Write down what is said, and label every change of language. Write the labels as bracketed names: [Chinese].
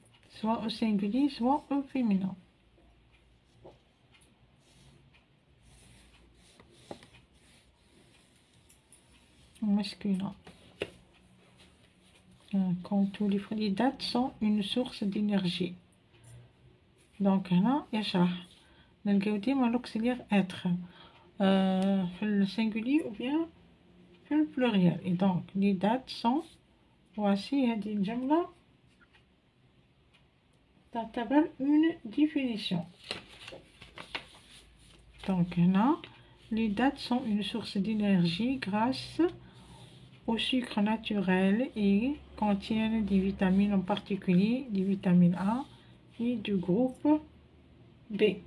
[French] soit au singulier soit au féminin. Au masculin. Comme tous les dates sont une source d'énergie. [Arabic] Donc هنا يشرح، نلقاو ديما [French] l'auxiliaire être [Arabic] في السنجولي ou bien في البلوريال. [French] et donc les dates sont، voici [Arabic] هذه الجملة تعتبر [French] une définition. donc هنا les dates sont une source d'énergie grâce au sucre naturel et contiennent des vitamines, en particulier des vitamines A et du groupe B.